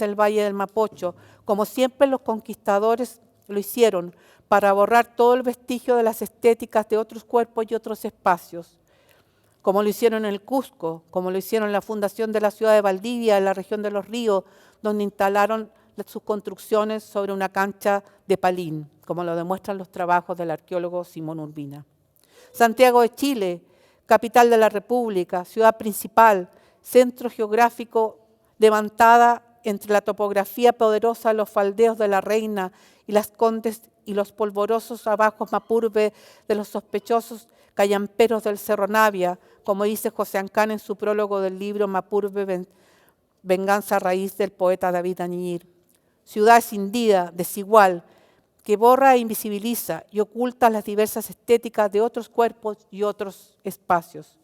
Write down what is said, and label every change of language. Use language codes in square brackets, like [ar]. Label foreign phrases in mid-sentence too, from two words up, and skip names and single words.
[es] del Valle del Mapocho, como siempre los conquistadores lo hicieron, para borrar todo el vestigio de las estéticas de otros cuerpos y otros espacios, como lo hicieron en el Cusco, como lo hicieron en la fundación de la ciudad de Valdivia, en la región de Los Ríos, donde instalaron sus construcciones sobre una cancha de palín, como lo demuestran los trabajos del arqueólogo Simón Urbina. Santiago de Chile, capital de la República, ciudad principal, centro geográfico levantada entre la topografía poderosa de los faldeos de la Reina y las Condes y los polvorosos abajos Mapurbe de los sospechosos callamperos del Cerro Navia, como dice José Ancán en su prólogo del libro Mapurbe, Venganza a raíz del poeta David Añir. Ciudad escindida, desigual, que borra e invisibiliza y oculta las diversas estéticas de otros cuerpos y otros espacios.